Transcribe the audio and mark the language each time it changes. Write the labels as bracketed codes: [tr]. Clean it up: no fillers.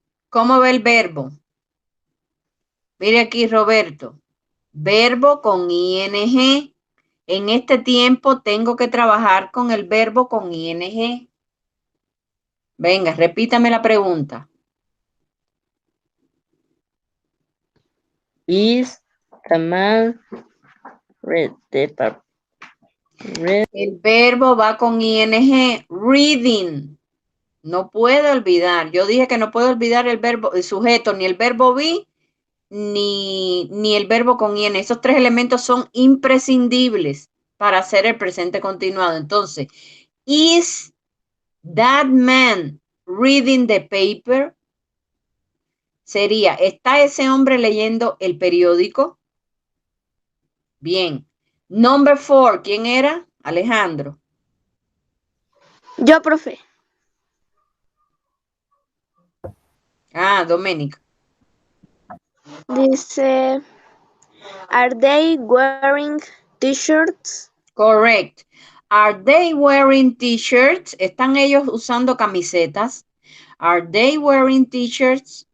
[es] ¿Cómo va el verbo? Mire aquí, Roberto. Verbo con ing. En este tiempo tengo que trabajar con el verbo con ing. Venga, repítame la pregunta. [en] Is the man read the paper? Read. [es] El verbo va con ing. Reading. No puedo olvidar. Yo dije que no puedo olvidar el verbo, el sujeto, ni el verbo be, ni el verbo con ing. Esos tres elementos son imprescindibles para hacer el presente continuado. Entonces, [en] is that man reading the paper? [es] Sería, ¿está ese hombre leyendo el periódico? Bien. [en] Number 4, [es] ¿quién era? Alejandro. Yo, profe. Ah, Doménica. Dice, [en] are they wearing t-shirts? Correct. Are they wearing t-shirts? [es] ¿Están ellos usando camisetas? [en] Are they wearing t-shirts?